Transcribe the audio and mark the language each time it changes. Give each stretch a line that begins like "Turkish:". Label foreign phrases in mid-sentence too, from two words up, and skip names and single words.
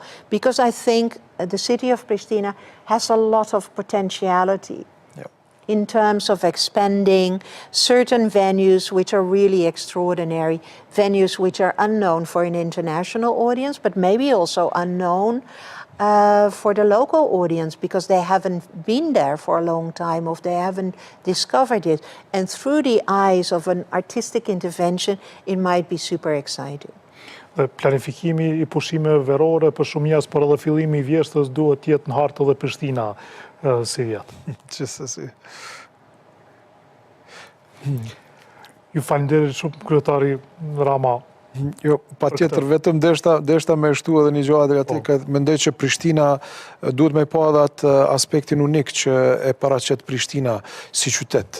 English: Because I think the city of Prishtina has a lot of potentiality in terms of expanding certain venues which are really extraordinary, venues which are unknown for an international audience, but maybe also unknown for the local audience because they haven't been there for a long time or they haven't discovered it. And through the eyes of an artistic intervention, it might be super exciting.
Albanian: Dhe planifikimi I pushimeve verore për shumë njerëz, por edhe fillimi I vjeshtës duhet të jetë në hartë edhe Prishtina si vjet. Gjithsesi. Ju falenderoj shumë kryetari Rama. Jo, patjetër, vetëm deshta me shtu edhe një gjë Adriatik, mendoj që Prishtina duhet me pa edhe atë aspektin unik që e paraqet Prishtina si qytet.